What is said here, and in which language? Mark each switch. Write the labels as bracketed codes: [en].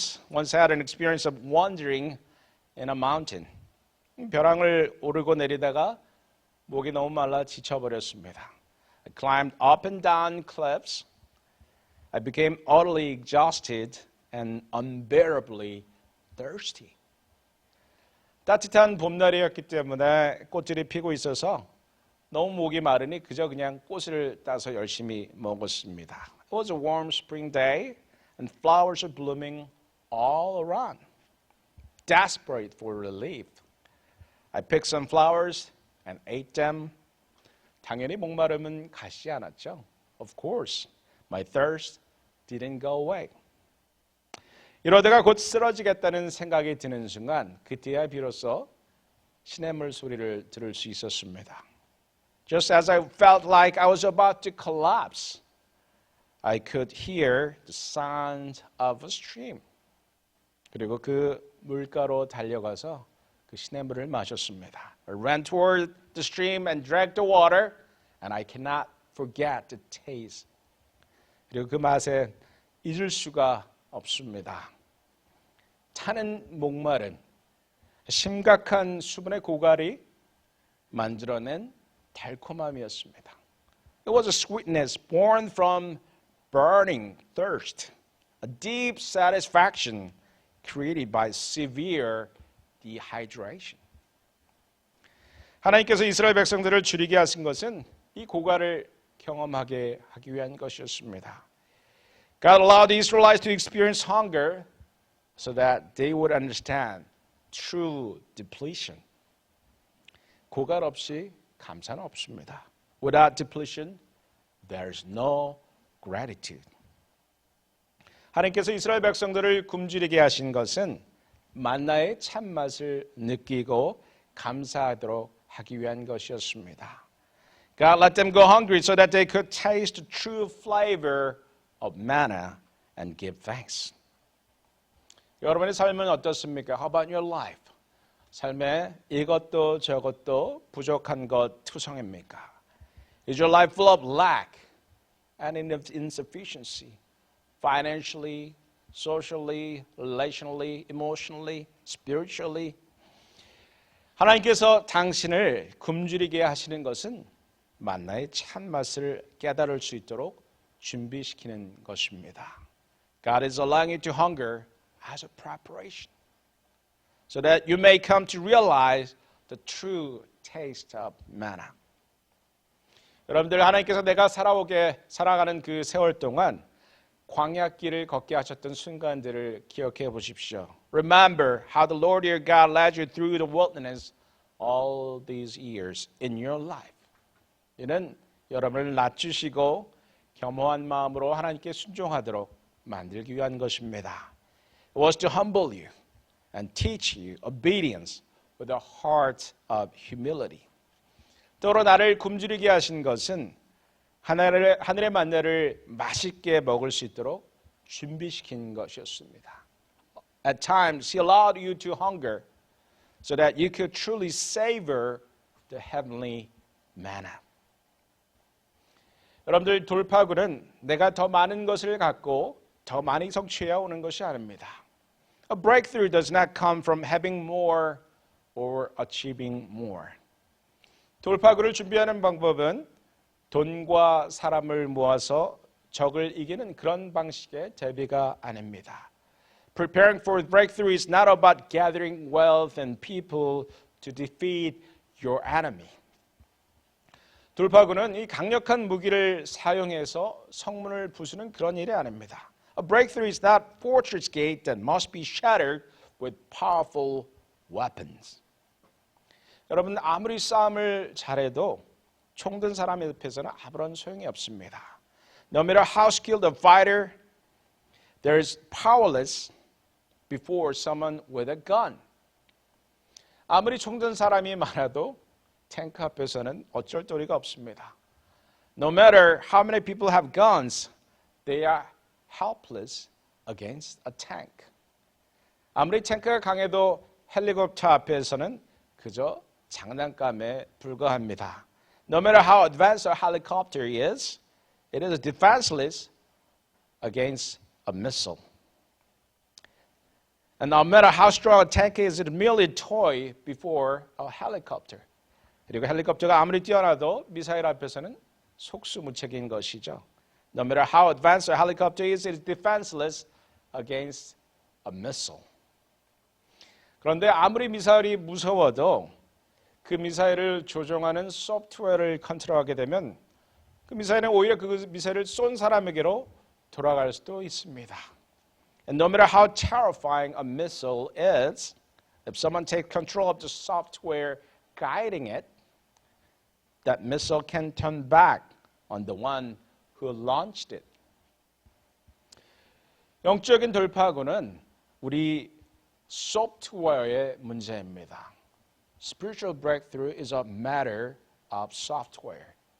[en] once had an experience of wandering in a mountain. [ko] 벼랑을 오르고 내리다가 목이 너무 말라 지쳐버렸습니다. [en] I climbed up and down cliffs. I became utterly exhausted and unbearably thirsty. [ko] 따뜻한 봄날이었기 때문에 꽃들이 피고 있어서 너무 목이 마르니 그저 그냥 꽃을 따서 열심히 먹었습니다. [en] It was a warm spring day and flowers were blooming all around. Desperate for relief, I picked some flowers and ate them. [ko] 당연히 목마름은 가시지 않았죠. [en] Of course, my thirst didn't go away. [ko] 이러다가 곧 쓰러지겠다는 생각이 드는 순간 그때야 비로소 시냇물 소리를 들을 수 있었습니다. [en] Just as I felt like I was about to collapse, I could hear the sound of a stream. [ko] 그리고 그 물가로 달려가서 그 시냇물을 마셨습니다. [en] I ran toward the stream and drank the water, and I cannot forget the taste. [ko] 그리고 그 맛에 잊을 수가 없습니다. 타는 목마른 심각한 수분의 고갈이 만들어낸 달콤함이었습니다. [en] It was a sweetness born from burning thirst, a deep satisfaction created by severe dehydration. [ko] 하나님께서 이스라엘 백성들을 줄이게 하신 것은 이 고갈을 경험하게 하기 위한 것이었습니다. [en] God allowed the Israelites to experience hunger so that they would understand true depletion. [ko] 고갈 없이 감사는 없습니다. [en] Without depletion, there is no gratitude. [ko] 하나님께서 이스라엘 백성들을 굶주리게 하신 것은 만나의 참맛을 느끼고 감사하도록 하기 위한 것이었습니다. [en] God let them go hungry so that they could taste the true flavor of manna and give thanks. [ko] 여러분의 삶은 어떻습니까? [en] How about your life? [ko] 삶에 이것도 저것도 부족한 것 투성입니까? [en] Is your life full of lack and insufficiency? Financially, socially, relationally, emotionally, spiritually. [ko] 하나님께서 당신을 굶주리게 하시는 것은 만나의 참맛을 깨달을 수 있도록 준비시키는 것입니다. [en] God is allowing you to hunger as a preparation so that you may come to realize the true taste of manna. [ko] 여러분들 하나님께서 내가 살아가는 그 세월 동안 광야길을 걷게 하셨던 순간들을 기억해 보십시오. [en] Remember how the Lord your God led you through the wilderness all these years in your life. [ko] 이는 여러분을 낮추시고 겸허한 마음으로 하나님께 순종하도록 만들기 위한 것입니다. [en] It was to humble you and teach you obedience with a heart of humility. [ko] 또로 나를 굶주리게 하신 것은 하늘의 만나를 맛있게 먹을 수 있도록 준비시킨 것이었습니다. [en] At times, He allowed you to hunger so that you could truly savor the heavenly manna. [ko] 여러분들 돌파구는 내가 더 많은 것을 갖고 더 많이 성취해야 오는 것이 아닙니다. [en] A breakthrough does not come from having more or achieving more. [ko] 돌파구를 준비하는 방법은 돈과 사람을 모아서 적을 이기는 그런 방식의 대비가 아닙니다. [en] Preparing for breakthrough is not about gathering wealth and people to defeat your enemy. [ko] 돌파구는 이 강력한 무기를 사용해서 성문을 부수는 그런 일이 아닙니다. [en] A breakthrough is not fortress gate that must be shattered with powerful weapons. [ko] 여러분 아무리 싸움을 잘해도 총든 사람 옆에서는 아무런 소용이 없습니다. [en] No matter how skilled a fighter, there is powerless before someone with a gun. [ko] 아무리 총든 사람이 많아도 탱크 앞에서는 어쩔 도리가 없습니다. [en] No matter how many people have guns, they are helpless against a tank. [ko] 아무리 탱크가 강해도 헬리콥터 앞에서는 그저 장난감에 불과합니다. [en] No matter how advanced a helicopter is, it is defenseless against a missile. And no matter how strong a tank is, it is merely a toy before a helicopter. [ko] 그리고 헬리콥터가 아무리 뛰어나도 미사일 앞에서는 속수무책인 것이죠. [en] No matter how advanced a helicopter is, it is defenseless against a missile. [ko] 그런데 아무리 미사일이 무서워도 그 미사일을 조종하는 소프트웨어를 컨트롤하게 되면 그 미사일은 오히려 그 미사일을 쏜 사람에게로 돌아갈 수도 있습니다. [en] And no matter how terrifying a missile is, if someone takes control of the software guiding it, that missile can turn back on the one who launched it. [ko] 영적인 돌파구는 우리 소프트웨어의 문제입니다. [en] Spiritual breakthrough is a matter of software.